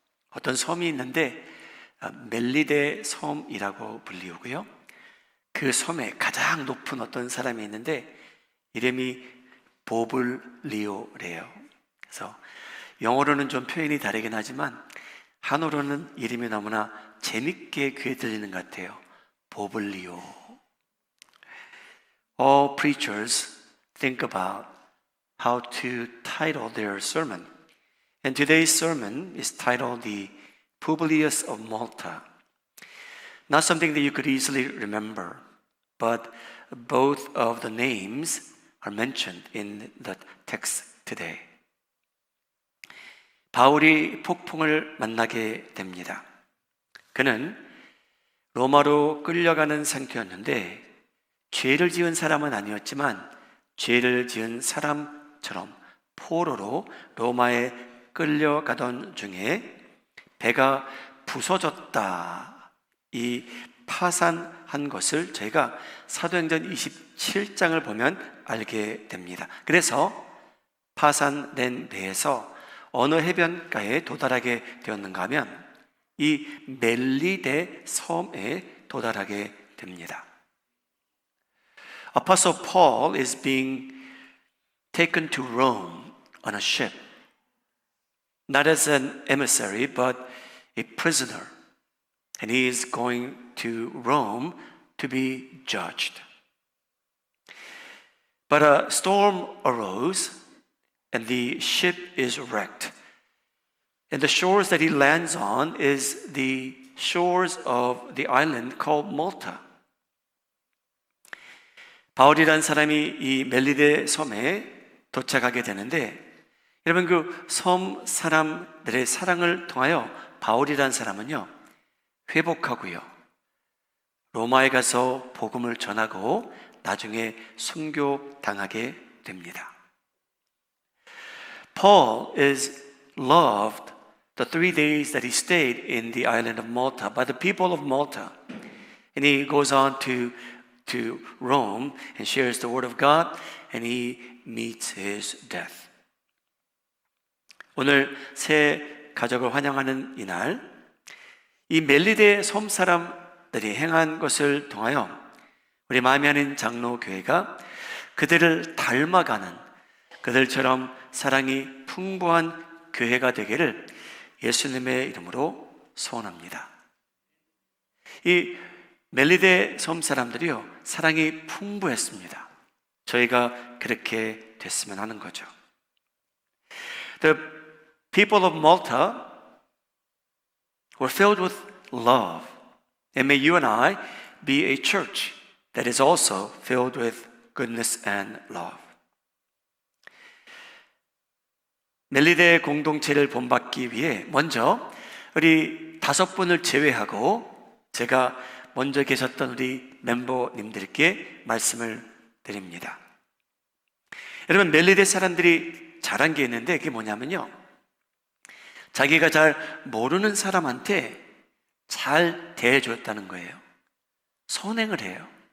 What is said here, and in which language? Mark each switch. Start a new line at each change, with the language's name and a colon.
Korean: 어떤 섬이 있는데 멜리데 섬이라고 불리우고요, 그 섬에 가장 높은 어떤 사람이 있는데 이름이 보블리오래요. 그래서 영어로는 좀 표현이 다르긴 하지만 한어로는 이름이 너무나 재밌게 귀에 들리는 것 같아요. 보블리오.
English: All preachers think about how to title their sermon. And today's sermon is titled The Publius of Malta. Not something that you could easily remember, but both of the names are mentioned in the text today.
Korean: 바울이 폭풍을 만나게 됩니다. 그는 로마로 끌려가는 상태였는데 죄를 지은 사람은 아니었지만 죄를 지은 사람처럼 포로로 로마에 끌려가던 중에 배가 부서졌다, 이 파산한 것을 저희가 사도행전 27장을 보면 알게 됩니다. 그래서 파산된 배에서 어느 해변가에 도달하게 되었는가 하면 이 멜리데 섬에 도달하게 됩니다.
English: Apostle Paul is being taken to Rome on a ship, not as an emissary but a prisoner. And he is going to Rome to be judged. But a storm arose and the ship is wrecked. And the shores that he lands on is the shores of the island called Malta.
Korean: 바울이라는 사람이 이 멜리데 섬에 도착하게 되는데, 여러분, 그 섬 사람들의 사랑을 통하여 바울이라는 사람은요, 회복하고요, 로마에 가서 복음을 전하고 나중에 순교당하게 됩니다.
English: Paul is loved the 3 days that he stayed in the island of Malta by the people of Malta. And he goes on to Rome and shares the word of God, and he meets his death.
Korean: 오늘 새 가족을 환영하는 이날, 이 멜리데 섬 사람들이 행한 것을 통하여 우리 마음이 아닌 장로교회가 그들을 닮아가는, 그들처럼 사랑이 풍부한 교회가 되기를 예수님의 이름으로 소원합니다. 이 멜리데 섬 사람들이요, 사랑이 풍부했습니다. 저희가 그렇게 됐으면 하는 거죠.
English: The people of Malta were filled with love. And may you and I be a church that is also filled with goodness and love.
Korean: 멜리데 공동체를 본받기 위해 먼저 우리 5분을 제외하고 제가 먼저 계셨던 우리 멤버님들께 말씀을 드립니다. 여러분, 멜리데 사람들이 잘한 게 있는데 그게 뭐냐면요, 자기가 잘 모르는 사람한테 잘 대해줬다는 거예요. 선행을 해요.